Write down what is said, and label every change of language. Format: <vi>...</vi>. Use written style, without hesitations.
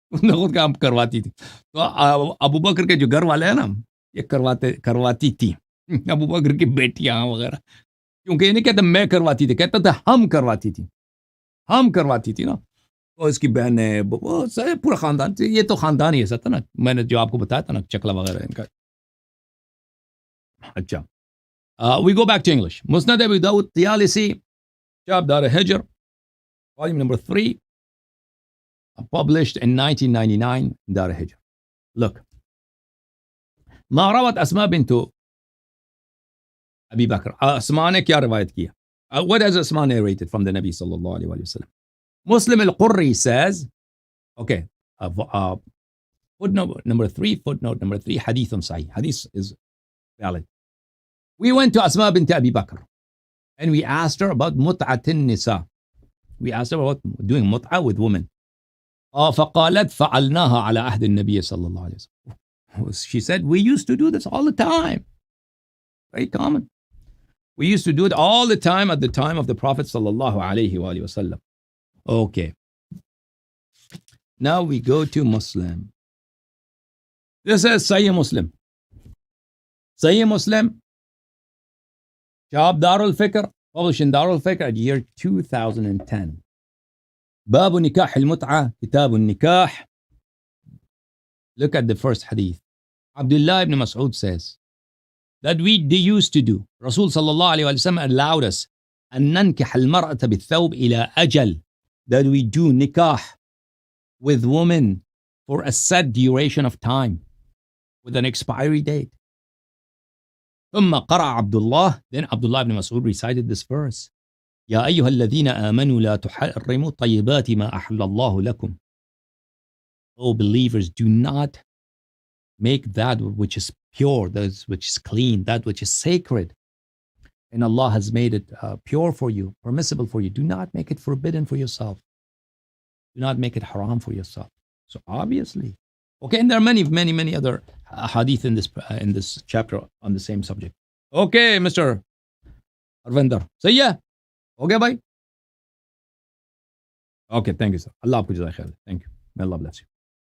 <hi>उन्होंने खुद काम करवाती थी. तो अबू बकर के जो घर वाले हैं ना, ये करवाती थी. अबू बकर की बेटियां वगैरह. क्योंकि ये नहीं कहता मैं करवाती थी, कहता था हम करवाती थी. हम करवाती थी ना. तो इसकी बहन है, पूरा खानदान. ये तो खानदान ही ऐसा था ना, मैंने जो आपको बताया था ना, चकला वगैरह इनका.</hi> <en>अच्छा, we go back to English. Musnad Abu Dawud Tayalisi, Kitab Dar al-Hijr, volume number 3, published in 1999 in Dar al-Hijr. Look,</en> <ar>ما روت أسماء بنت أبي بكر.</ar> <hi>أسماء ने क्या रिवायत किया?</hi> <en>What has Asma narrated from the Nabi sallallahu alaihi wasallam? Muslim al-Qurri says, okay, footnote number 3, hadithun sahih. Hadith is valid. We went to Asma bint Abi Bakr and we asked her about mut'atin nisa. We asked her about doing mut'a with women.</en> <ar>فقالت فعلناها على عهد النبي صلى الله عليه وسلم.</ar> <en>She said, we used to do this all the time. Very common. We used to do it all the time at the time of the Prophet sallallahu alaihi wasallam. Okay. Now we go to Muslim. This is Sahih Muslim. Sahih Muslim, Shab Darul Fikr, published in Darul Fikr at year 2010. Babu Nikah al-Mut'ah, Kitab al-Nikah. Look at the first hadith. Abdullah ibn Mas'ud says that they used to do. Rasul sallallahu alayhi wa sallam allowed us</en> <ar>أن ننكح المرأة بالثوب إلى أجل.</ar> <en>That we do nikah with women for a set duration of time with an expiry date.</en> <ar>ثم قرأ عبد الله,</ar> <en>then Abdullah ibn Mas'ud recited this verse.</en> <ar>يا أيها الذين آمنوا لا تحرموا طيبات ما أحل الله لكم.</ar> <en>O believers, do not make that which is pure, that which is clean, that which is sacred, and Allah has made it pure for you, permissible for you. Do not make it forbidden for yourself. Do not make it haram for yourself. So obviously, okay, and there are many other hadith in this chapter on the same subject. Okay, Mr.</en> <hi>Arvinder, सही है, हो गया भाई?</hi> <en>okay, thank you sir,</en> <hi>अल्लाह आपको जज़ाए खैर,</hi> <en>Thank you, may Allah bless you.</en>